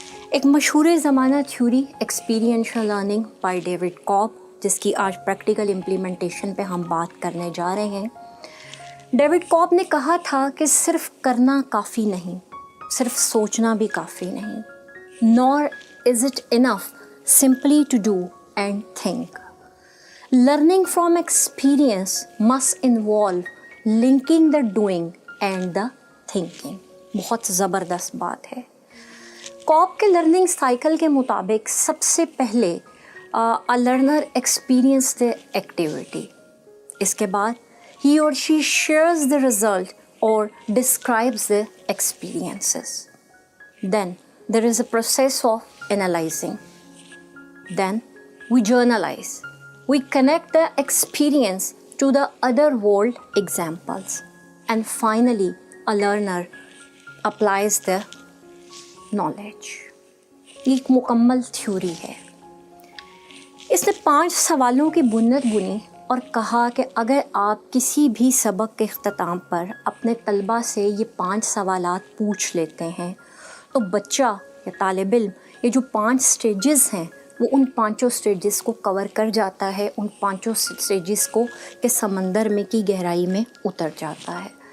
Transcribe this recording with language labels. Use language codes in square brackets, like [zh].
[ur] ایک مشہور زمانہ theory experiential learning by David کاب، جس کی آج پریکٹیکل امپلیمنٹیشن پہ ہم بات کرنے جا رہے ہیں۔ ڈیوڈ کاب نے کہا تھا کہ صرف کرنا کافی نہیں، صرف سوچنا بھی کافی نہیں۔ [en] nor is it enough simply to do and think. Learning from experience must involve linking the doing and the thinking. [ur] بہت زبردست بات ہے۔ کاب کے لرننگ سائیکل کے مطابق سب سے پہلے [en] a learner experience the activity. [ur] اس کے بعد [en] he or she shares the result or describes the experiences. Then there is a process of analyzing. Then we journalize. We connect the experience to the other world examples. And finally, a learner applies the knowledge. [ur] یہ ایک مکمل theory ہے۔ اس نے 5 سوالوں کی بنیاد بنی اور کہا کہ اگر آپ کسی بھی سبق کے اختتام پر اپنے طلبہ سے یہ 5 سوالات پوچھ لیتے ہیں تو بچہ یا طالب علم یہ جو 5 سٹیجز ہیں وہ ان 5 سٹیجز کو کور کر جاتا ہے، ان 5 سٹیجز کو کہ سمندر میں کی گہرائی میں اتر جاتا ہے۔